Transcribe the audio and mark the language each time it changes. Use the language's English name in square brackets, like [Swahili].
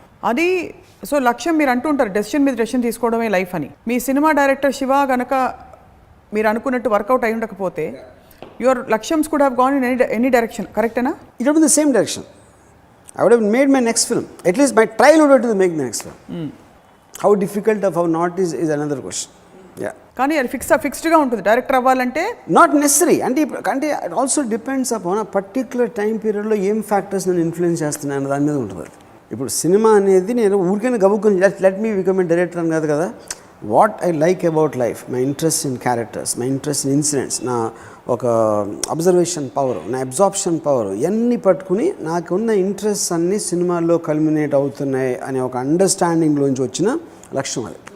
[Telugu] అది సో లక్ష్యం మీరు అంటుంటారు డెసిషన్ మీద డెసిషన్ తీసుకోవడమే లైఫ్ అని. మీ సినిమా డైరెక్టర్ శివ గనక మీరు అనుకున్నట్టు వర్కౌట్ అయి ఉండకపోతే [English] your లక్ష్యమ్స్ could have gone in any direction, [Telugu] కరెక్టేనా? [English] It would be the same direction. I would have made my next film. At least my trial would have to make the next film. How difficult or how not is another question. Yeah. [Telugu] కానీ అది ఫిక్స్డ్గా ఉంటుంది director అవ్వాలంటే. [English] not necessary [Telugu] అంటే [English] it also depends upon [Telugu] ఆ particular time పీరియడ్లో ఏం factors నేను influence చేస్తున్నాను దాని మీద ఉంటుంది. ఇప్పుడు సినిమా అనేది నేను ఊరికైనా గబుక్కుని [English] let me become a director [Telugu] అని కాదు కదా. [English] what I like about life, my interest in characters, my interest in incidents, [Telugu] నా ఒక అబ్జర్వేషన్ పవర్, నా అబ్జార్ప్షన్ పవర్, ఇవన్నీ పట్టుకుని నాకున్న ఇంట్రెస్ట్ అన్నీ సినిమాల్లో కల్మినేట్ అవుతున్నాయి అనే ఒక అండర్స్టాండింగ్లోంచి వచ్చిన లక్ష్యం.